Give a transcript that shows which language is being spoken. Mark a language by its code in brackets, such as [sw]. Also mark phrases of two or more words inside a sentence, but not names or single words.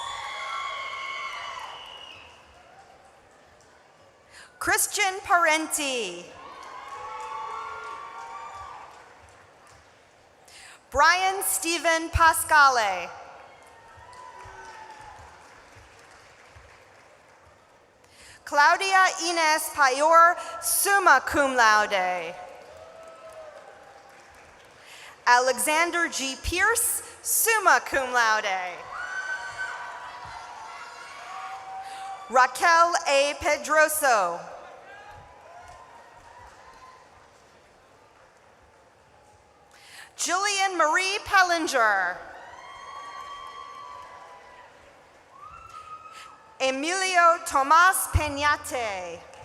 [en] Christian Parenti. Brian Stephen Pascale. Claudia Ines Payor, [la] summa cum laude. [en] Alexander G. Pierce, [la] summa cum laude. [en] Raquel A. Pedroso. Jillian Marie Pellinger. Emilio Tomas Peñate.